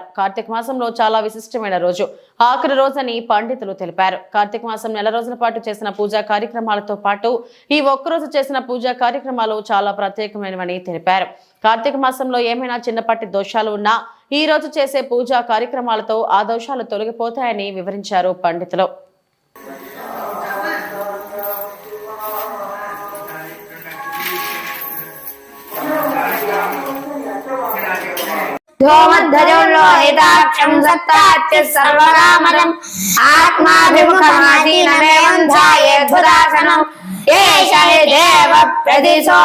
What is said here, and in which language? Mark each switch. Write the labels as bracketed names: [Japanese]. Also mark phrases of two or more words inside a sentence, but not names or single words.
[Telugu] కార్తీక మాసంలో చాలా విశిష్టమైన రోజు, ఆఖరి రోజని పండితులు తెలిపారు. కార్తీక మాసం నెల రోజుల పాటు చేసిన పూజా కార్యక్రమాలతో పాటు ఈ ఒక్కరోజు చేసిన పూజా కార్యక్రమాలు చాలా ప్రత్యేకమైనవని తెలిపారు. కార్తీక మాసంలో ఏమైనా చిన్నపాటి దోషాలు ఉన్నా ఈ రోజు చేసే పూజా కార్యక్రమాలతో ఆ దోషాలు తొలగిపోతాయని వివరించారు పండితులు. [Sanskrit] ध्योमध्वजोल्लोहिताक्षं सत्ताच्य सर्वकामदम् आत्माभिमुखमासीनमेवं ध्यायेद्भुतासनम् एष हि देव प्रदिशो